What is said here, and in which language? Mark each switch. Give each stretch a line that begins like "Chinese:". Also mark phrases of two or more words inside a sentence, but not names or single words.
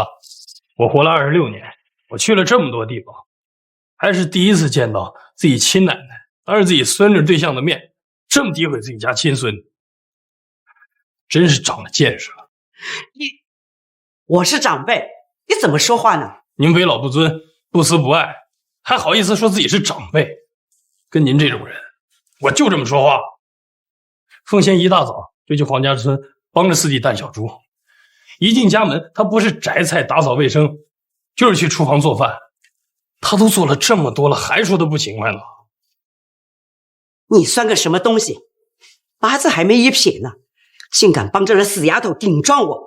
Chinese: 我活了26年，我去了这么多地方，还是第一次见到自己亲奶奶当着自己孙女对象的面这么诋毁自己家亲孙，真是长了见识了。我是长辈，你怎么说话呢？您为老不尊，不慈不爱，还好意思说自己是长辈？跟您这种人，我就这麼說話。凤仙一大早就去黄家村幫着四弟帶小豬，一進家門，他不是摘菜打掃衛生，就是去廚房做飯。他都做了這麼多了，還說他不勤快呢。你算個什麼東西？八字還沒一撇呢，竟敢幫這個死丫頭頂撞我！